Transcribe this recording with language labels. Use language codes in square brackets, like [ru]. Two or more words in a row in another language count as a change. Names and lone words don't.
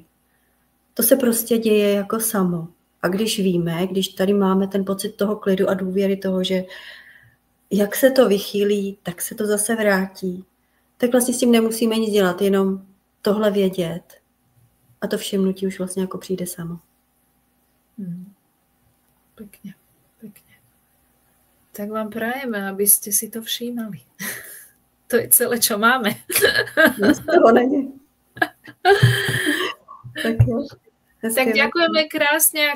[cs] To se prostě děje jako samo. A když víme, když tady máme ten pocit toho klidu a důvěry toho, že jak se to vychýlí, tak se to zase vrátí, tak vlastně s tím nemusíme nic dělat, jenom tohle vědět. A to všimnutí už vlastně jako přijde samo. [sk] Pekne. Tak vám prajeme, aby ste si to všímali. To je celé, čo máme. [cs] Z toho není. [sk] Tak ďakujeme krásne.